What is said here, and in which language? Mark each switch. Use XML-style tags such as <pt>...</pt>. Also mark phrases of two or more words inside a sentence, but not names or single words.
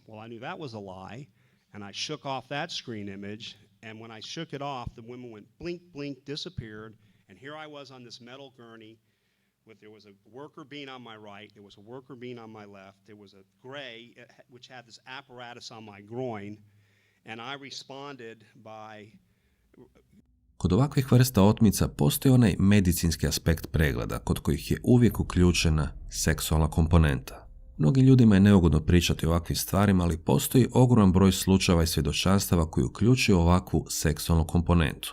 <en>Well, I knew that was a lie, and I shook off that screen image, and when I shook it off, the women went blink, blink, disappeared, and here I was on this metal gurney. There was a worker beam on my right, there was a worker beam on my left, there was a gray, which had this apparatus on my groin, and I responded by...</en> <hr>Kod ovakvih vrsta otmica postoji onaj medicinski aspekt pregleda, kod kojih je uvijek uključena seksualna komponenta. Mnogim ljudima je neugodno pričati o ovakvim stvarima, ali postoji ogroman broj slučajeva i svjedočanstava koji uključuju ovakvu seksualnu komponentu.</hr>